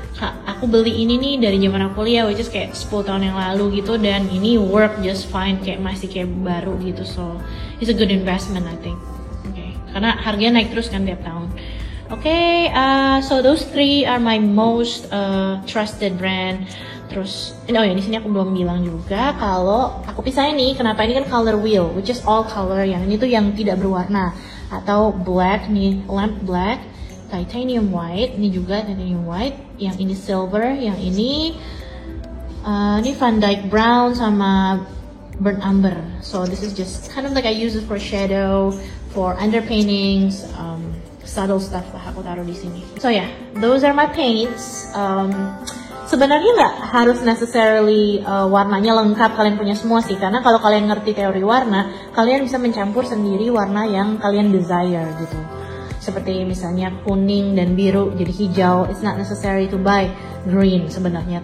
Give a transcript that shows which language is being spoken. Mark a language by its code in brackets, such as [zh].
[id] aku beli ini nih dari zaman aku kuliah, [en] which is [id] kayak 10 tahun yang lalu gitu, dan ini [en] work just fine, [id] kayak masih kayak baru gitu. [en] So it's a good investment I think. Okay. [id] Karena harganya naik terus kan tiap tahun. [en] Okay, so those three are my most trusted brand. [id] Terus, oh ya, di sini aku belum bilang juga kalau aku pisahin nih, kenapa ini kan color wheel, [en] which is all color, [id] yang ini tuh yang tidak berwarna, atau black nih, lamp black, titanium white, ini juga titanium white, yang ini silver, yang ini Van Dyke brown sama burnt umber. [en] So this is just kind of like I use it for shadow, for underpaintings, subtle stuff lah [id] aku taruh di sini. [en] So yeah, those are my paints. [id] Sebenarnya nggak harus necessarily warnanya lengkap kalian punya semua sih, karena kalau kalian ngerti teori warna, kalian bisa mencampur sendiri warna yang kalian desire gitu. Seperti misalnya kuning dan biru jadi hijau, [en] it's not necessary to buy green [id] sebenarnya.